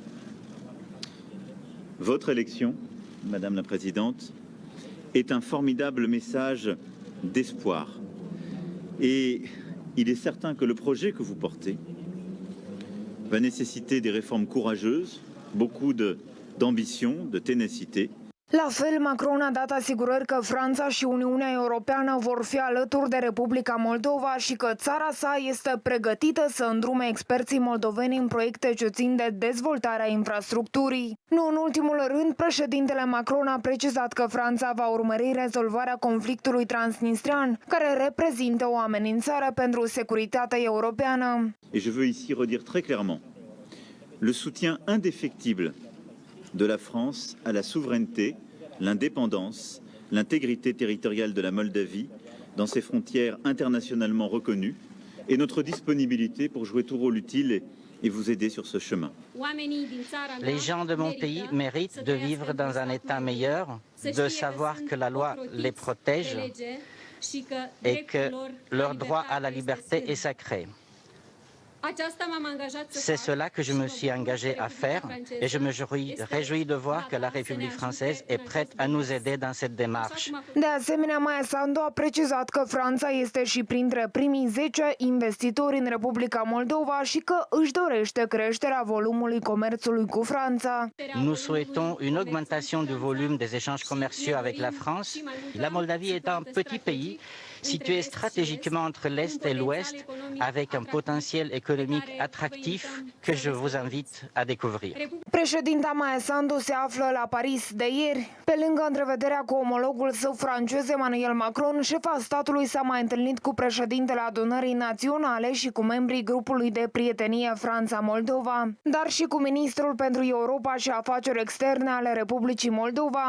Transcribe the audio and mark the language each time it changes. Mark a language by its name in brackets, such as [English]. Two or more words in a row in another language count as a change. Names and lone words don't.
[French] Votre élection, Madame la Présidente, est un formidable message d'espoir. Et il est certain que le projet que vous portez va nécessiter des réformes courageuses, beaucoup d'ambition, de ténacité. [Romanian] La fel, Macron a dat asigurări că Franța și Uniunea Europeană vor fi alături de Republica Moldova și că țara sa este pregătită să îndrume experții moldoveni în proiecte ce țin de dezvoltarea infrastructurii. Nu în ultimul rând, președintele Macron a precizat că Franța va urmări rezolvarea conflictului transnistrean, care reprezintă o amenințare pentru securitatea europeană. [French] Et je veux ici redire très clairement le soutien indéfectible de la France à la souveraineté, l'indépendance, l'intégrité territoriale de la Moldavie dans ses frontières internationalement reconnues et notre disponibilité pour jouer tout rôle utile et vous aider sur ce chemin. Les gens de mon pays méritent de vivre dans un état meilleur, de savoir que la loi les protège et que leur droit à la liberté est sacré. C'est cela que je me suis engagé à faire et je me réjouis de voir que la République française est prête à nous aider dans cette démarche. [Romanian] De asemenea, Maia Sandu a precizat că Franța este și printre primii 10 investitori în Republica Moldova și că își dorește creșterea volumului comerțului cu Franța. [French] Nous souhaitons une augmentation du volume des échanges commerciaux avec la France. La Moldavie est un petit pays situé stratégiquement entre l'Est et l'Ouest, avec un potentiel économique attractif que je vous invite à découvrir. [Romanian] Președinta Maia Sandu se află la Paris de ieri. Pe lângă întrevederea cu omologul său francez Emmanuel Macron, șefa statului s-a mai întâlnit cu președintele Adunării Naționale și cu membrii grupului de prietenie Franța-Moldova, dar și cu ministrul pentru Europa și afaceri externe ale Republicii Moldova.